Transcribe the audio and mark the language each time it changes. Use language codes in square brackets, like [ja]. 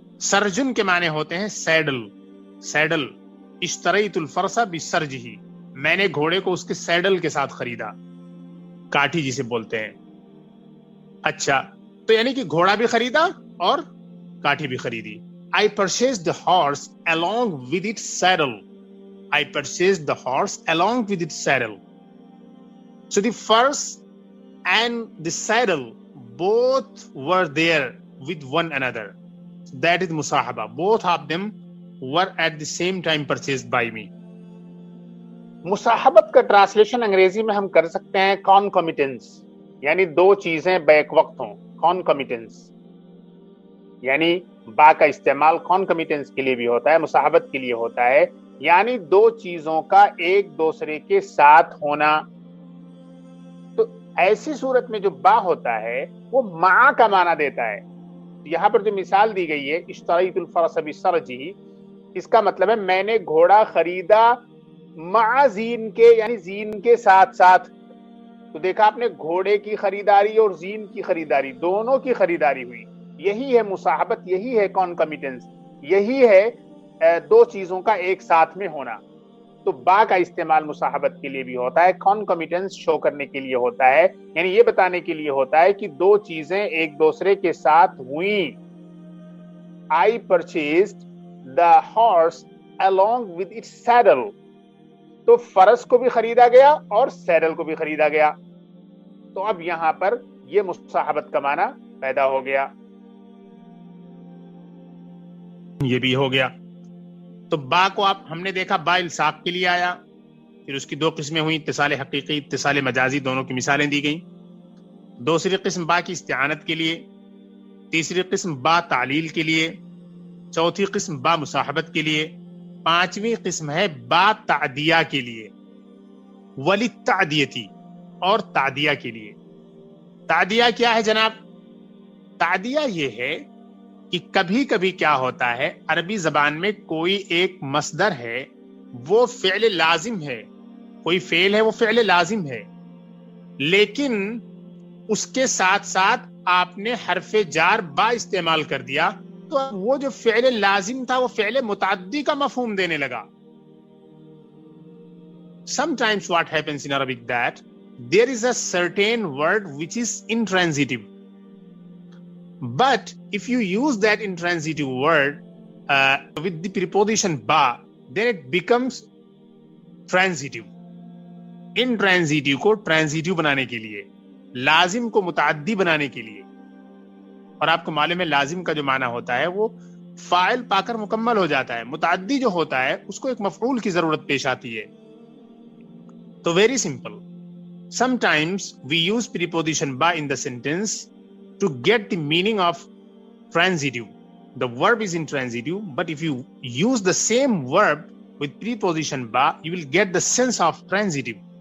[ur] Surgeon کے معنی ہوتے ہیں سیڈل، سیڈل. [ar] اشتریت الفرس بسرجہ، [ur] میں نے گھوڑے کو اس کے سیڈل کے ساتھ خریدا، کاٹھی جسے بولتے ہیں. اچھا، تو یعنی کہ گھوڑا بھی خریدا اور کاٹھی بھی خریدی. [en] I purchased the horse along with its saddle. I purchased the horse along with its saddle. So the horse and the saddle both were there with one another. So that is musahaba. Both of them were at the same time purchased by me. [ur] مصاحبت کا translation انگریزی میں ہم کر سکتے ہیں concomitance، یعنی دو چیزیں back وقت ہوں. concomitance یعنی با کا استعمال concomitance کے لیے بھی ہوتا ہے، مصاحبت کے لیے ہوتا ہے، یعنی دو چیزوں کا ایک دوسرے کے ساتھ ہونا. تو ایسی صورت میں جو با ہوتا ہے وہ مع کا معنی دیتا ہے. یہاں پر جو مثال دی گئی ہے [ar] اشتریت الفرس بسرجہ، [ur] اس کا مطلب ہے میں نے گھوڑا خریدا مع زین کے، یعنی زین کے ساتھ ساتھ. تو دیکھا آپ نے، گھوڑے کی خریداری اور زین کی خریداری، دونوں کی خریداری ہوئی. یہی ہے مصاحبت، یہی ہے concomitance، یہی ہے دو چیزوں کا ایک ساتھ میں ہونا. تو با کا استعمال مصاحبت کے لیے بھی ہوتا ہے، concomitance شو کرنے کے لیے ہوتا ہے، یعنی یہ بتانے کے لیے ہوتا ہے کہ دو چیزیں ایک دوسرے کے ساتھ ہوئیں. [en] I purchased the horse along with its saddle. [ur] تو فرس کو بھی خریدا گیا اور سیڈل کو بھی خریدا گیا. تو اب یہاں پر یہ مصاحبت کا معنی پیدا ہو گیا. یہ بھی ہو گیا. تو با کو آپ، ہم نے دیکھا با الصاق کے لیے آیا، پھر اس کی دو قسمیں ہوئیں، اتصال حقیقی، اتصال مجازی، دونوں کی مثالیں دی گئیں. دوسری قسم با کی استعانت کے لیے، تیسری قسم با تعلیل کے لیے، چوتھی قسم با مصاحبت کے لیے، پانچویں قسم ہے با تعدیہ کے لیے، وللتعدیتی، اور تعدیہ کے لیے. تعدیہ کیا ہے جناب؟ تعدیہ یہ ہے کہ کبھی کبھی کیا ہوتا ہے، عربی زبان میں کوئی ایک مصدر ہے وہ فعل لازم ہے، کوئی فعل ہے وہ فعل لازم ہے، لیکن اس کے ساتھ ساتھ آپ نے حرف جار با استعمال کر دیا، تو وہ جو فعل لازم تھا وہ فعل متعدی کا مفہوم دینے لگا. [en] Sometimes what happens in Arabic that there is a certain word which is intransitive. But if you use that intransitive word with the preposition ba, then it becomes transitive. [ur] Intransitive کو transitive بنانے کے لیے، لازم کو متعدی بنانے کے لیے. اور آپ کو معلوم ہے لازم کا جو معنی ہوتا ہے وہ فاعل پا کر مکمل ہو جاتا ہے، متعدی جو ہوتا ہے اس کو ایک مفعول کی ضرورت پیش آتی ہے. [en] تو very simple, sometimes we use preposition ba in the sentence to get the meaning of transitive. The verb is intransitive, but if you use the same verb with preposition ba, you will get the sense of transitive.